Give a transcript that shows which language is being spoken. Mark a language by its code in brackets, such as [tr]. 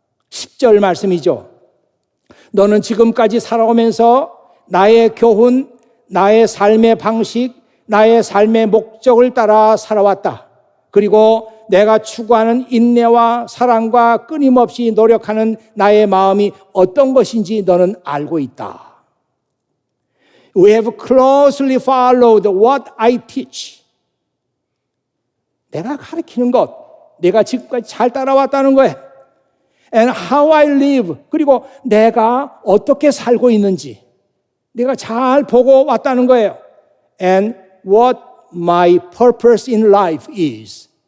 [ko] 10절 말씀이죠. 너는 지금까지 살아오면서 나의 교훈, 나의 삶의 방식, 나의 삶의 목적을 따라 살아왔다. 그리고 내가 추구하는 인내와 사랑과 끊임없이 노력하는 나의 마음이 어떤 것인지 너는 알고 있다. [en] We have closely followed what I teach. [ko] 내가 가르치는 것, 내가 지금까지 잘 따라왔다는 거예요. [en] And how I live. [ko] 그리고 내가 어떻게 살고 있는지 내가 잘 보고 왔다는 거예요. [en] And what my purpose in life is.